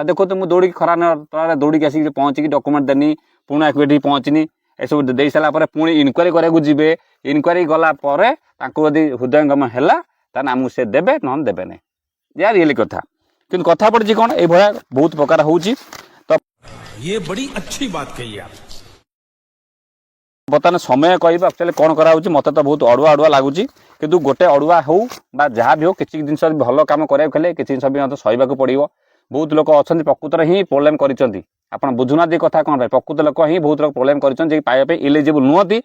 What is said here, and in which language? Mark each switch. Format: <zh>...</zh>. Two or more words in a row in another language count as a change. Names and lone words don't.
<or>ଦେଖନ୍ତୁ ମୁଁ ଦୌଡ଼ିକି ଖରା ତଳରେ ଦୌଡ଼ିକି ଆସିକି ପହଞ୍ଚିକି ଡକୁମେଣ୍ଟ ଦେନି, ପୁଣି ଏଠି ପହଞ୍ଚିନି, ଏସବୁ ଦେଇ ସାରିଲା ପରେ ପୁଣି ଇନକ୍ୱାରି କରିବାକୁ ଯିବେ। ଇନକ୍ୱାରି ଗଲା ପରେ ତାଙ୍କୁ ଯଦି ହୃଦୟଙ୍ଗମ ହେଲା ତାହେଲେ ଆମକୁ ସେ ଦେବେ, ନହେଲେ ଦେବେ ନାହିଁ। ଏହା ରିଏଲି କଥା। କିନ୍ତୁ କଥା ପଡ଼ିଛି କ'ଣ, ଏଇଭଳିଆ ବହୁତ ପ୍ରକାର ହେଉଛି। ତ</or> <hi>ये बड़ी अच्छी बात कही आप।</hi> <or>ବର୍ତ୍ତମାନ ସମୟ କହିବା ଆକ୍ଚୁଆଲି କ'ଣ କରାହେଉଛି, ମୋତେ ତ ବହୁତ ଅଡ଼ୁଆ ଲାଗୁଛି। କିନ୍ତୁ ଗୋଟେ ଅଡ଼ୁଆ ହେଉ ବା ଯାହା ବି ହେଉ, କିଛି ଜିନିଷ ଭଲ କାମ କରିବାକୁ ହେଲେ କିଛି ଜିନିଷ ବି ମୋତେ ସହିବାକୁ ପଡ଼ିବ। ବହୁତ ଲୋକ ଅଛନ୍ତି ପ୍ରକୃତରେ ହିଁ ପ୍ରୋବ୍ଲେମ୍ କରିଛନ୍ତି। ଆପଣ ବୁଝୁନାହାନ୍ତି କଥା କ'ଣ ପାଇଁ, ପ୍ରକୃତ ଲୋକ ହିଁ ବହୁତ ଲୋକ ପ୍ରୋବ୍ଲେମ୍ କରିଛନ୍ତି ଯେ ପାଇବା ପାଇଁ ଇଲିଜିବୁଲ୍ ନୁହନ୍ତି।</or>